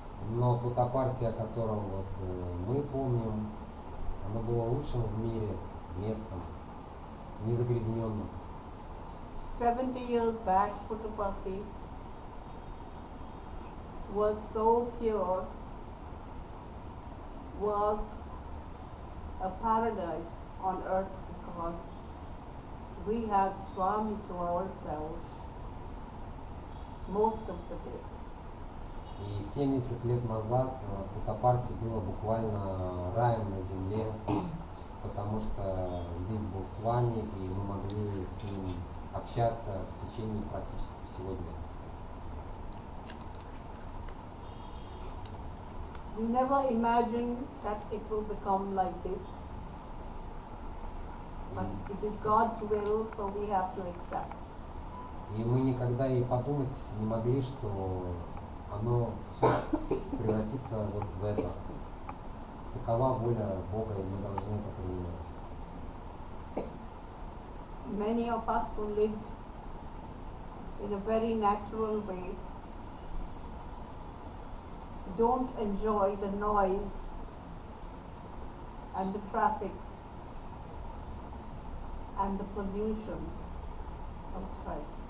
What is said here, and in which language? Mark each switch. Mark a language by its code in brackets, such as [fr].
[ru] Но Путтапарти, о котором вот мы помним, оно было лучшим в мире местом, незагрязненным. [en] 70 years back, Puttaparthi was so pure, was a paradise on earth because we had Swami to ourselves most of the day. [ru] И 70 лет назад Путапарти было буквально раем на земле, потому что здесь был Свами, и мы могли с ним общаться в течение практически всего дня. [en] We never imagined that it will become like this. But it is God's will, so we have to accept. [ru] И мы никогда и подумать не могли, что оно все превратится вот в это. Такова воля Бога, и мы должны это принимать. [en] Many of us who lived in a very natural way don't enjoy the noise and the traffic and the pollution outside.